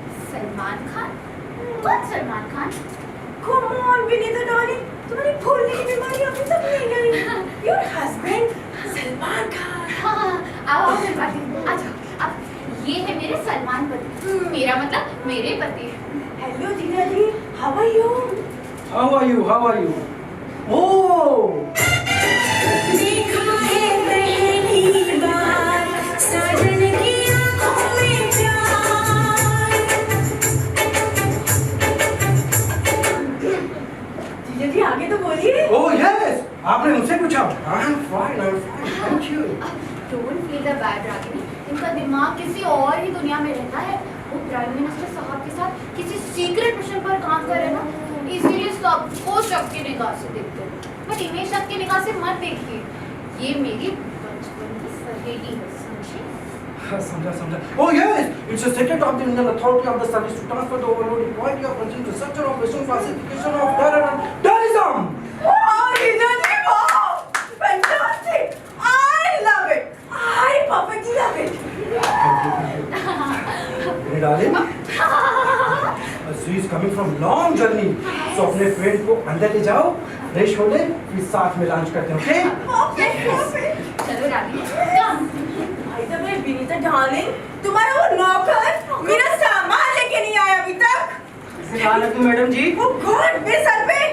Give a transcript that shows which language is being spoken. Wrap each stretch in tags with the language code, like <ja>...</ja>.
<hi>सलमान खान? कौन Salman Khan?</hi> <en>Come on,</en> <hi>Vinita darling, तुम्हारी भूलने की बीमारी अभी तक नहीं गई।</hi> <en>Your husband, Salman Khan.</en> <hi>हाँ, आओ मैं बात आ जाओ। अब ये है मेरे सलमान पति, मेरा मतलब मेरे पति।</hi> <en>Hello जीजा जी, how are you? How are you? How are you? Oh!</en> <hi>देखा है पहली बार साजन की आँखों में प्यार। जीजा जी आगे तो बोलिए।</hi> <en>Oh yes!</en> <hi>आपने मुझसे पूछा।</hi> <en>I'm fine. Thank you. Don't feel the bad, Ragini.</en> <hi>इनका दिमाग किसी और ही दुनिया में रहता है। वो प्राइम मिनिस्टर साहब के साथ किसी सीक्रेट मिशन पर काम कर रहे हैं ना, इसीलिए सबको शक की निगाह से देखते हैं। बट इन्हें शक की निगाह से मत देखिए, ये मेरी बचपन की सहेली है, समझे? समझा।</hi> <en>Oh yes! It's a secret of the Indian Authority of the Service to transfer the overloading quality of urgent research and operation classification of terrorism. Wow, जीजा जी, wow! Fantastic! I love it. I perfectly love it.</en> <hi>मेरे darling,</hi> <en>she is coming from long journey.</en> <hi>So अपने friend को अंदर ले जाओ, fresh हो ले, फिर साथ में लंच करते हैं, ओके?</hi> <en>Okay, perfect.</en> <hi>चलो रागिनी, कम। भाई साहब, मेरी विनीता डार्लिंग, तुम्हारा वो नौकर मेरा सामान लेके नहीं आया अभी तक। इसे कहाँ रखूं मैडम जी?</hi> <en>Oh God,</en> <hi>मेरे सर पे।</hi>